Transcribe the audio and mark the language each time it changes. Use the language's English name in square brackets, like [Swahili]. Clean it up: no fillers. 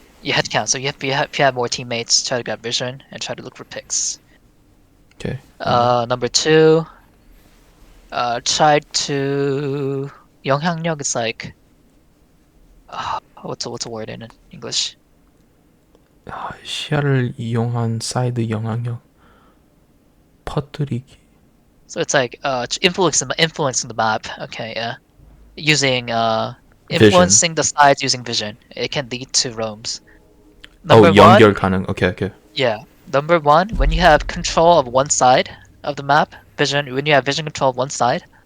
[English] you head count. So if you have more teammates, try to grab vision and try to look for picks. Okay. Number two, try to 영향력 is like what's a word in English? [Korean] 시야를 이용한 사이드 영향력 퍼뜨리기. [English] So it's like influencing the map. Okay, yeah. Using Vision. influencing the sides using vision. It can lead to roams. Oh, Number one, [Korean] 연결 가능. [English] Okay. Okay. yeah. Number one, when you have control of one side of the map, when you have vision control of one side.